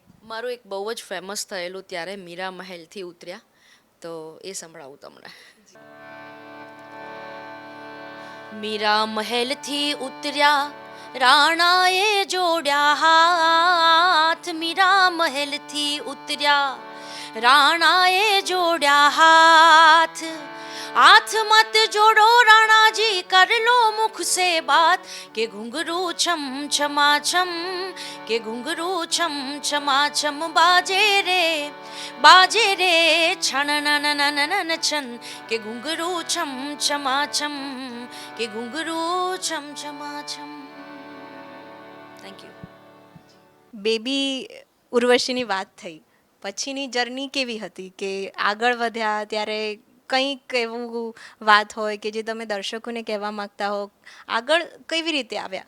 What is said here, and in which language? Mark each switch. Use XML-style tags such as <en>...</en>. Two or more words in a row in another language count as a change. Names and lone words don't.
<gu>મારું એક બહુ જ ફેમસ થયેલું ત્યારે, મીરા મહેલથી ઉતર્યા, તો એ સંભળાવું તમને. મીરા મહેલથી ઉતર્યા, રાણાએ જોડ્યા હાથ. મીરા મહેલથી ઉતર્યા, રાણાએ જોડ્યા હાથ.</gu> <hi>हाथ मत जोड़ो राणा जी, कर लो मुख से बात, के घुंघरू छम छमा छम, के घुंघरू छम छमा छम बाजे रे छन नन नन नन छन, के घुंघरू छम छमा छम, के घुंघरू छम छमा छम.</hi> <en>thank you.</en> <gu>બેબી ઉર્વશીની વાત થઈ, પછીની જર્ની કેવી હતી? કે આગળ વધ્યા ત્યારે કંઈક એવું વાત હોય કે જે તમે દર્શકોને કહેવા માંગતા હો, આગળ કેવી રીતે આવ્યા?</gu>